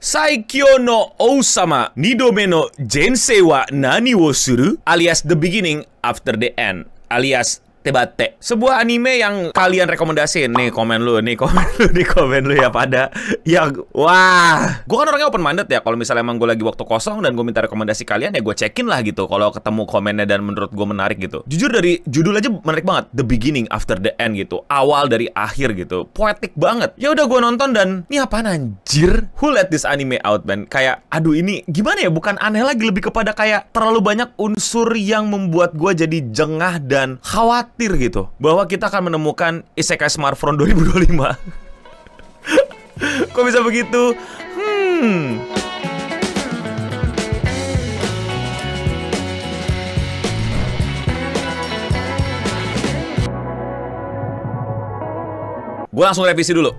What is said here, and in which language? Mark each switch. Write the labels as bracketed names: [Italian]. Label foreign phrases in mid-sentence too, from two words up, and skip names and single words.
[Indonesian] Saikyo no Ousama Nidome no Jensei wa nani wo suru? Alias The Beginning After the End, alias Tebate. Sebuah anime yang kalian rekomendasiin. Nih komen lu, nih komen lu ya pada yang wah. Gue kan orangnya [English] open minded [Indonesian] ya. Kalau misalnya emang gue lagi waktu kosong dan gue minta rekomendasi kalian, ya gue cekin lah gitu. Kalau ketemu komennya dan menurut gue menarik gitu. Jujur dari judul aja menarik banget. The Beginning After the End gitu. Awal dari akhir gitu. Poetik banget. Ya udah gue nonton dan ini apaan anjir? [English] Who let this anime out, man? [Indonesian] Kayak aduh ini gimana ya? Bukan aneh lagi, lebih kepada kayak terlalu banyak unsur yang membuat gue jadi jengah dan khawatir gitu bahwa kita akan menemukan Isekai Smartphone 2025. Kok bisa begitu? Gue langsung revisi dulu.